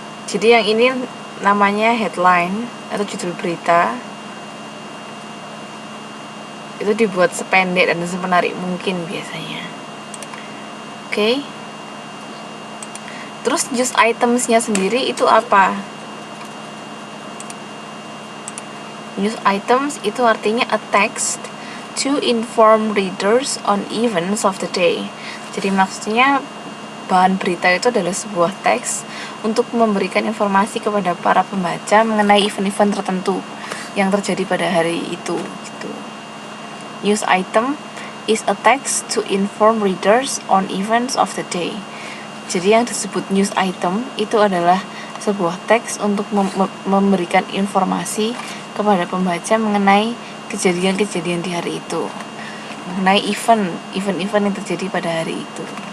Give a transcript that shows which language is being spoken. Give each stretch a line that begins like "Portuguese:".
Indonesian: Jadi yang ini namanya headline atau judul berita. Itu dibuat sependek dan semenarik mungkin biasanya. Oke. Terus news items-nya sendiri itu apa?
English: News items
Indonesian: itu artinya
English: a text to inform readers on events of the day.
Indonesian: Jadi maksudnya bahan berita itu adalah sebuah teks untuk memberikan informasi kepada para pembaca mengenai event-event tertentu yang terjadi pada hari itu gitu.
English: News item is a text to inform readers on events of the day.
Indonesian: Jadi yang disebut news item itu adalah sebuah teks untuk memberikan informasi kepada pembaca mengenai kejadian-kejadian di hari itu, mengenai event-event yang terjadi pada hari itu.